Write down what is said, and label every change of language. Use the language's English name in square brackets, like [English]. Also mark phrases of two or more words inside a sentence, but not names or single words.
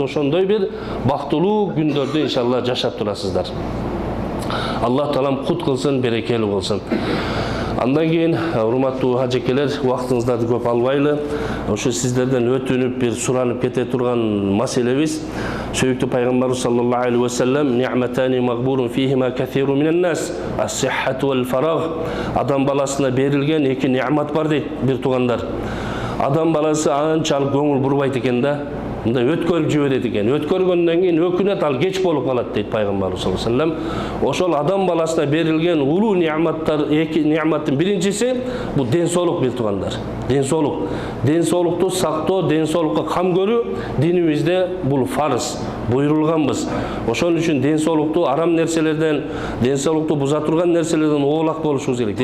[Kyrgyz] Ошондой бир бактылуу күндөрдө иншалла жашап турасыздар. Алла Таалам кут кылсын, берекелүү болсун. Андан кийин урматтуу ажекелер, убактыңыздарды көп албайлы. Ошо сиздерден өтүнүп бир суранып кете турган маселебиз сөйүктүү пайгамбарыбыз [Arabic] صلى الله عليه وسلم نعمتان مغبون فيهما كثير من الناس الصحة والفراغ. [Kyrgyz] Адам баласына берилген эки не'мат бар дейт бир тугандар. Адам баласы анчалык көңүл бурбайт экен да, мындай өткөрүп жиберет экен. Өткөргөндөн кийин өкүнөт, ал кеч болуп калат дейт пайгамбарыбыз [Arabic] صلى الله عليه وسلم. [Kyrgyz] Ошол адам баласына берилген улуу не'маттар, эки не'маттын биринчиси бул ден соолук бир тугандар. Ден соолук. Ден соолукту сактоо, ден соолукка кам көрүү динибизде бул фарыз, буйрулганбыз. Ошон үчүн ден соолукту арам нерселерден, ден соолукту буза турган нерселерден оолак болушубуз керек.